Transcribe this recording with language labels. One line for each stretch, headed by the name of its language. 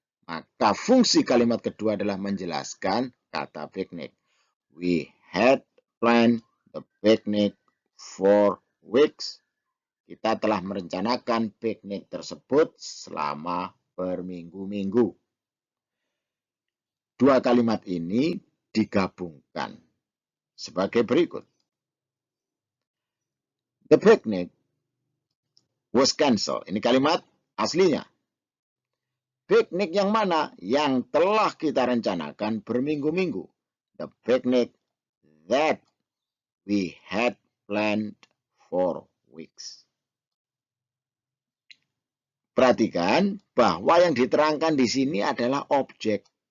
Indonesian: Maka fungsi kalimat kedua adalah menjelaskan kata piknik.
English: We had planned the picnic for weeks.
Indonesian: Kita telah merencanakan piknik tersebut selama berminggu-minggu. Dua kalimat ini digabungkan sebagai berikut.
English: The picnic was cancelled.
Indonesian: Ini kalimat aslinya. Piknik yang mana? Yang telah kita rencanakan berminggu-minggu.
English: The picnic that we had planned for weeks.
Indonesian: Perhatikan bahwa yang diterangkan di sini adalah objek.